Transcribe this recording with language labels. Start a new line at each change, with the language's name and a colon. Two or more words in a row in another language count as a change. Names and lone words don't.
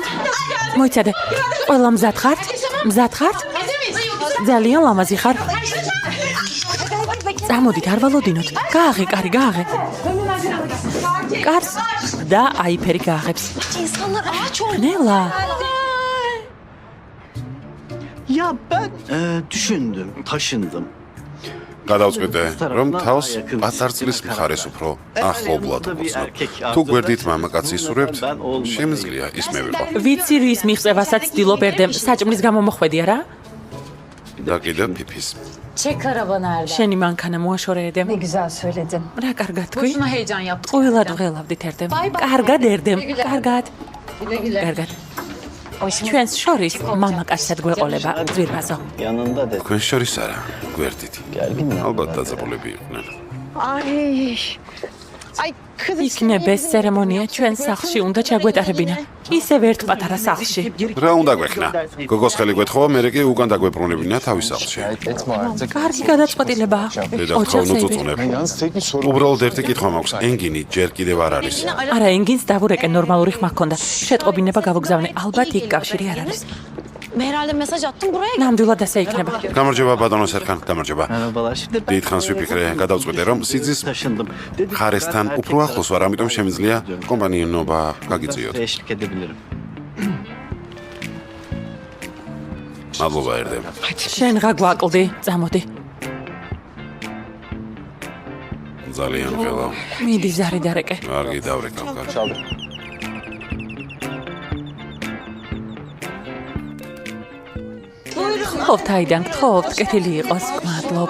Georgian: მოიცადე. ყველა მზად ხართ? ძალიან ლამაზი ხარ. წამოდით, არ ვალოდინოთ. გააღე, კარი, გააღე. კარს და აიფერი გააღებს. ნელა.
Turkish: Ya ben düşündüm, taşındım.
Georgian: გადავწყვიტე, რომ თავს პატარწლის მხარეს უფრო ახლობლად ვუცნობ. თუ გვერდით მამაკაცი ისურვებთ, შემიძლია ის მე ვიყო. ვიცი რის მიღწევასაც ცდილობ ერდემ, საჭმლის გამო მოხვედია რა? და კიდევ ფიფის.
Turkish: Çek arabanı Erdem.
Georgian: შენი მანქანა მოაშორე ერდემ.
Turkish: Ne güzel söyledin.
Georgian: რა კარგად თქვი?
Turkish: Boşuna heyecan yaptık.
Georgian: ყველად ვღელავდით ერდემ. კარგად ერდემ, კარგად. კარგად. ჩვენს შორის მამაკაცად გვეყოლება ძვირბაზო.
Turkish: Yanında dedi.
Georgian: თქვენ შორის არა, გვერდით.
Turkish: Gergin mi?
Georgian: ალბათ დაძაბულები იყვნენ.
Turkish: Ay kız
Georgian: იქნებ ეს ცერემონია ჩვენ სახლში უნდა ჩაგვეტარებინა. ისევ ერთ პატარა სახლში. რა უნდა გვექნა? გოგოს ხელი გვეთხოვა, მერე კი უკან დაგვებრუნებინა თავის სახლში.
Turkish: Etme artık.
Georgian: კარგი გადაწყვეტილებაა. დედაქალაქ უწუწუნებ.
Turkish: Yalnız tek bir sorun.
Georgian: უბრალოდ ერთი კითხვა მაქვს. ენგინი ჯერ კიდევ არ არის. არა, ენგინს დავურეკე, ნორმალური ხმა ჰქონდა. შეტყობინება გავაგზავნე, ალბათ იქ კავშირი არ არის.
Turkish: herhalde mesaj attım buraya.
Georgian: ნამდვილად ასე იქნება. გამარჯობა ბატონო სერხან, გამარჯობა.
Turkish: Merhabalar. Şimdi ben
Georgian: დიდხანს ვიფიქრე, გადავწყვეტე რომ სიძის
Turkish: taşındım. Dedim
Georgian: ხარესთან უფრო ახლოს ვარ, ამიტომ შემიძლია კომპანიონობა გაგიწიოთ.
Turkish: eşlik edebilirim.
Georgian: მადლობა ერდემ. შენ რა გვაკლდი? წამოდი. ძალიან ველა. მიდი ზარი დარეკე. კარგი დავრეკავ კარგი.
Turkish: Çaldı.
Georgian: გთხოვთ აიდან, გთხოვთ, კეთილი იყოს, მადლობ.